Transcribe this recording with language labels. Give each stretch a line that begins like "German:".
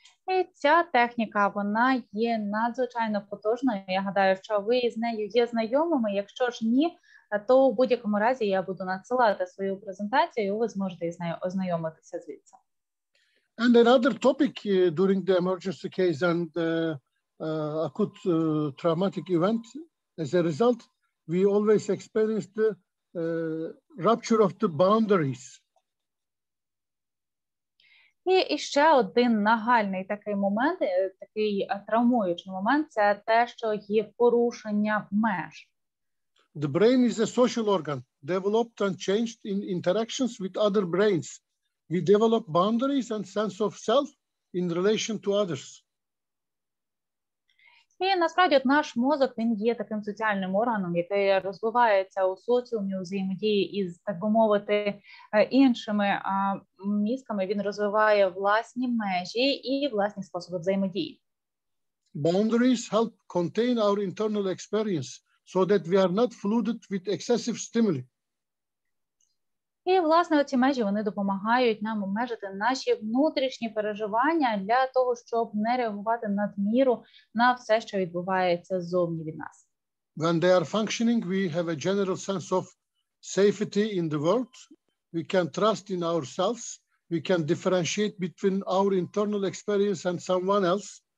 Ukrainian: І ця техніка, вона є надзвичайно потужною. Я гадаю, що ви з нею є знайомими. Якщо ж ні, то в будь-якому разі я буду надсилати свою презентацію, і ви зможете з нею ознайомитися звідси.
English: And another topic during the emergency case and acute traumatic event, as a result, we always experience the rupture of the boundaries.
Ukrainian: І ще один нагальний такий момент, такий травмуючий момент, це те, що є порушення меж.
English: The brain is a social organ, developed and changed in interactions with other brains. We develop boundaries and sense of self in relation to others.
Ukrainian: І насправді наш мозок, він є таким соціальним органом, який розвивається у соціумі, у взаємодії із, так би мовити, іншими мізками. Він розвиває власні межі і власні способи взаємодії.
English: Boundaries help contain our internal experience so that we are not flooded with excessive stimuli.
Ukrainian: І, власне, ці межі, вони допомагають нам обмежити наші внутрішні переживання для того, щоб не реагувати надміру на все, що відбувається ззовні від нас.
English: When they are functioning, we have a general sense of safety in the world. We can trust in ourselves. We can differentiate between our internal experience and someone else.